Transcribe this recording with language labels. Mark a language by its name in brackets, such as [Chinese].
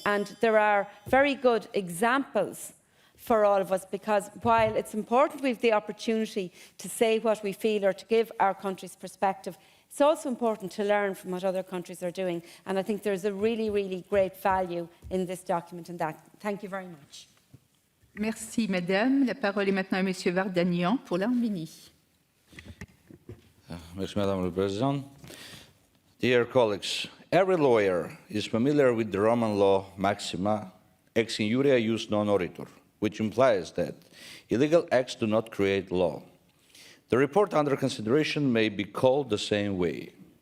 [English] And there are very good examples for all of us, because while it's important we have the opportunity to say what we feel or to give our country's perspective, it's also important to learn from what other countries are doing. And I think there's a really, really great value in this document in that. Thank you very much. [French] Merci, Madame. La parole est maintenant à Monsieur Vardanian pour l'Arménie. Merci, Madame la Présidente. [English] Dear colleagues, every lawyer is familiar with the Roman law maxima, [Latin] ex injuria jus non oritur, [English] which implies that illegal acts do not create law. The report under consideration may be called the same way.